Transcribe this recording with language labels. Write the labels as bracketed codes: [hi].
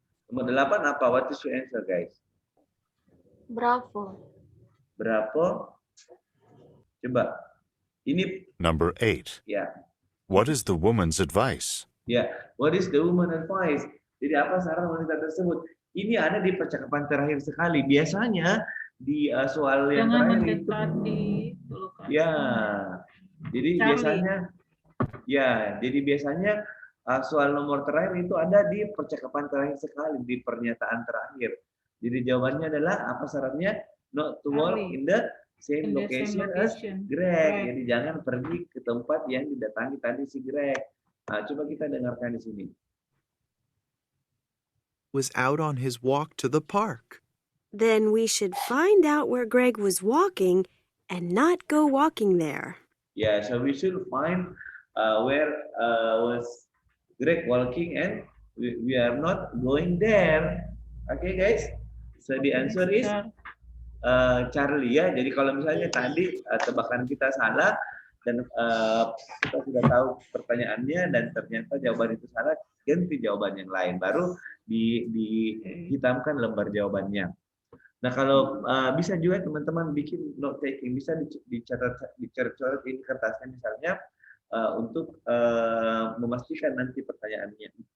[id] Nomor 8 apa? [en] What is your answer, guys? Bravo. [id] Berapa? Coba. Ini [en] Number 8. [id] ya. [en] What is the woman's advice? Ya, what is the woman advice? [id] Jadi apa saran wanita tersebut? Ini ada di percakapan terakhir sekali. Biasanya di soal yang terakhir itu. Ya. Jadi biasanya soal nomor terakhir itu ada di percakapan terakhir sekali, di pernyataan terakhir. Jadi jawabannya adalah apa sarannya? [en] Not to work in the same location as Greg. [id] Jadi jangan pergi ke tempat yang didatangi tadi si Greg. Nah, coba kita dengarkan di sini. [en] Was out on his walk to the park. Then we should find out where Greg was walking and not go walking there. Yeah, so we should find where was Greg walking and we are not going there. Okay, guys. So the answer is Charlie ya. [id] Jadi kalau misalnya tadi tebakan kita salah dan kita sudah tahu pertanyaannya dan ternyata jawaban itu salah, ganti jawaban yang lain, baru dihitamkan lembar jawabannya. Nah, kalau bisa juga teman-teman bikin note taking, bisa dicoret-coret ini kertasnya misalnya untuk memastikan nanti pertanyaannya.